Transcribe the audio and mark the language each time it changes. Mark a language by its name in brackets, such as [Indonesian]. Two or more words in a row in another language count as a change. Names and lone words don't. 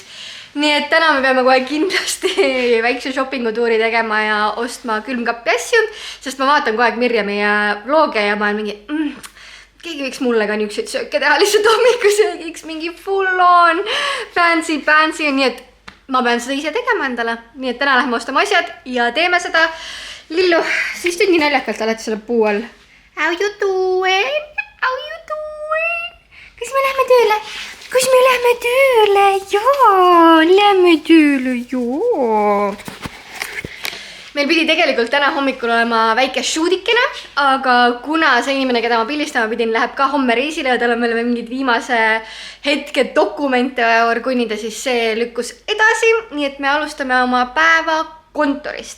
[Estonian] Nii et täna me peame kohe kindlasti väikse shoppingutuuri tegema ja ostma külmkappi asju, sest ma vaatan kogu aeg Mirjami vloge ja ma olen mingi, keegi võiks mulle ka niisuguseid sööke teha lihtsalt hommikusöögiks, mingi [English] full on, [Estonian] fancy, nii et ma pean seda ise tegema endale. Nii et täna lähme ostame asjad ja teeme seda. Lillu, siis tüngi naljakalt alati selle puu all. [English] How you doing? [Estonian] Kas me lähme tööle? Jaa, lähme tööle, jaa. Meil pidi tegelikult täna hommikul olema väike shoodikene, aga kuna see inimene, keda ma pildistama pidin, läheb ka homme reisile ja tal on meil mingid viimase hetke dokumente orgunnida, siis see lükkus edasi, nii et me alustame oma päeva kontorist.